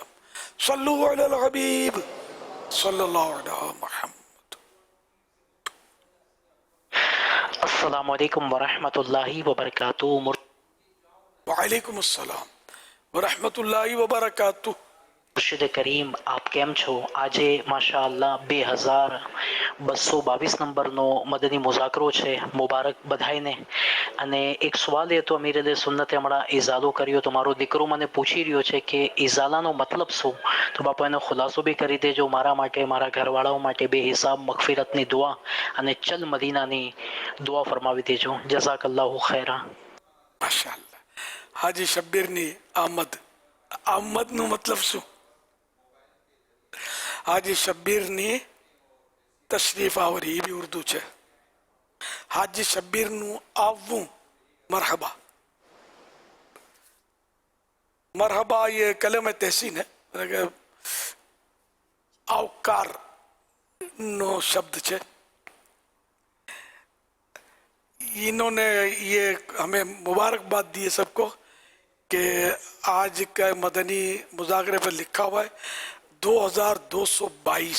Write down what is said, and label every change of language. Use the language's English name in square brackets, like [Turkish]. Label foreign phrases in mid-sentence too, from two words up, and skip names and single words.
[Arabic] صلوا على الحبيب صلى الله على محمد. السلام عليكم ورحمة الله وبركاته. وعليكم السلام ورحمة الله وبركاته. [Gujarati] મુર્શિદ કરીમ આપ કેમ છો? આજે માશાઅલ્લાહ 2222 નંબરનો મદની મુઝાકરો છે. મુબારક બધાઈને. અને એક સવાલ એ તો અમીર અહલે સુન્નતે હમણાં ઇઝાલો કર્યો તો મારો દીકરો મને પૂછી રહ્યો છે કે ઇઝાલાનો મતલબ શું? તો બાપા એનો ખુલાસો બી કરી દેજો મારા માટે, મારા ઘરવાળાઓ માટે. બે હિસાબ મગફિરતની દુઆ અને ચલ મદીનાની દુઆ ફરમાવી દેજો. [Arabic] جزاك الله خيرا. [Gujarati] માશાઅલ્લાહ. હાજી શબ્બીરની આમદ. આમદનું મતલબ શું? હાજી શબ્બીરની તશરીફ આવરી, એ બી ઉર્દુ છે. હાજી શબ્બીરનું આવવું મરહબા. [Hindi] मरहबा ये कलम तहसीन है, [Gujarati] આવકાર નો શબ્દ [Hindi] है. इन्होंने ये हमें मुबारकबाद दी है सबको कि आज का मदनी मुज़ाकरे पर लिखा हुआ है 2222.